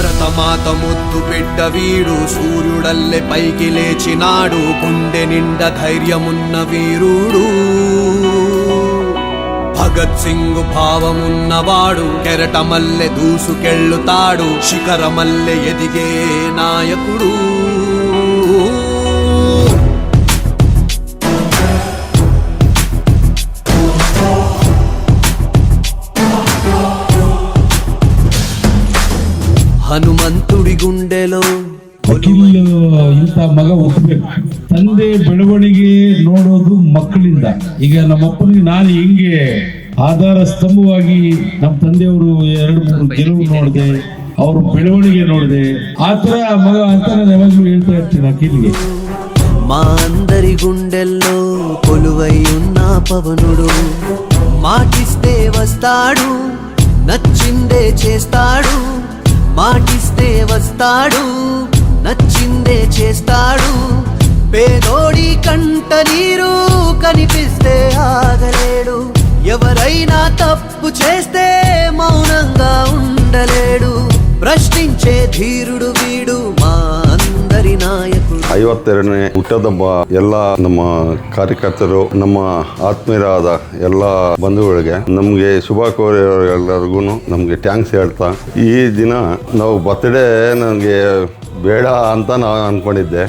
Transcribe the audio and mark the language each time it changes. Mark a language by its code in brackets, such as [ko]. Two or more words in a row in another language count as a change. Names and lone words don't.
[te] భరతమాత ముద్దు బిడ్డ వీడు, సూర్యుడల్లె పైకి లేచినాడు, గుండె నిండా ధైర్యమున్న వీరుడు. భగత్ సింగ్ భావమున్నవాడు, కెరటమల్లె దూసుకెళ్ళుతాడు, శిఖరమల్లె ఎదిగే నాయకుడు. హనుమంతుడి గుండెలో [kn] ಅಖಿಲ್ ಇಂಥ ಮಗ ಹುಟ್ಟಬೇಕು. ತಂದೆ ಬೆಳವಣಿಗೆ ನೋಡೋದು ಮಕ್ಕಳಿಂದ. ಈಗ ನಮ್ಮಪ್ಪನಿಗೆ ನಾನು ಹೆಂಗೆ ಆಧಾರ ಸ್ತಂಭವಾಗಿ ನಮ್ಮ ತಂದೆಯವರು 2-3 ಗೆಲುವು ನೋಡಿದೆ, ಅವ್ರ ಬೆಳವಣಿಗೆ ನೋಡಿದೆ, ಆತರ ಮಗ ಅಂತ ನಾನು ಯಾವಾಗಲೂ ಹೇಳ್ತಾ ಇರ್ತೀನಿ ಅಖಿಲ್ಗೆ. [te] మా అందరి గుండెల్లో కొలువై ఉన్న పవనుడు, మాటిస్తే వస్తాడు, నచ్చిందే చేస్తాడు, మాటిస్తే వస్తాడు, నచ్చిందే చేస్తాడు. పేదోడి కంట నీరు కనిపిస్తే ఆగలేడు, ఎవరైనా తప్పు చేస్తే మౌనంగా ఉండలేడు, ప్రశ్నించే ధీరుడు వీడు, మా అందరి ನಾಯಕರು. [kn] 52ನೇ ಹುಟ್ಟದಬ್ಬ ಎಲ್ಲ ನಮ್ಮ ಕಾರ್ಯಕರ್ತರು, ನಮ್ಮ ಆತ್ಮೀಯರಾದ ಎಲ್ಲ ಬಂಧುಗಳಿಗೆ ನಮಗೆ ಶುಭ ಕೋರಿರೋರಿಗೆಲ್ಲರಿಗೂ ನಮಗೆ ಥ್ಯಾಂಕ್ಸ್ ಹೇಳ್ತಾ, ಈ ದಿನ ನಾವು ಬರ್ತ್ಡೇ ನನಗೆ ಬೇಡ ಅಂತ ನಾನು ಅಂದ್ಕೊಂಡಿದ್ದೆ.